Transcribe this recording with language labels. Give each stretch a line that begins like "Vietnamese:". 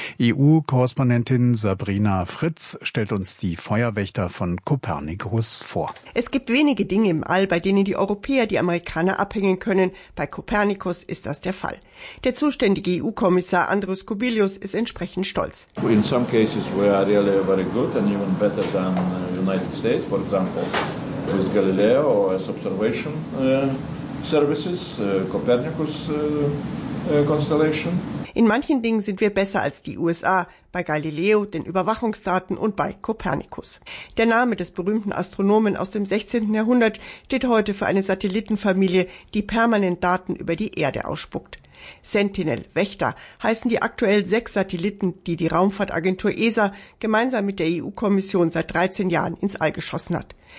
German: EU-Korrespondentin Sabrina Fritz stellt uns die Feuerwächter von Copernicus vor. Es gibt wenige Dinge im All, bei denen die Europäer die Amerikaner abhängen können. Bei Copernicus ist das der Fall. Der zuständige EU-Kommissar Andrius Kubilius ist entsprechend stolz.
English: In some cases we are really very good and even better than the United States, for example. With Galileo or as observation services, Copernicus constellation.
German: In manchen Dingen sind wir besser als die USA, bei Galileo, den Überwachungsdaten und bei Copernicus. Der Name des berühmten Astronomen aus dem 16. Jahrhundert steht heute für eine Satellitenfamilie, die permanent Daten über die Erde ausspuckt. Sentinel, Wächter, heißen die aktuell 6 Satelliten, die die Raumfahrtagentur ESA gemeinsam mit der EU-Kommission seit 13 Jahren ins All geschossen hat.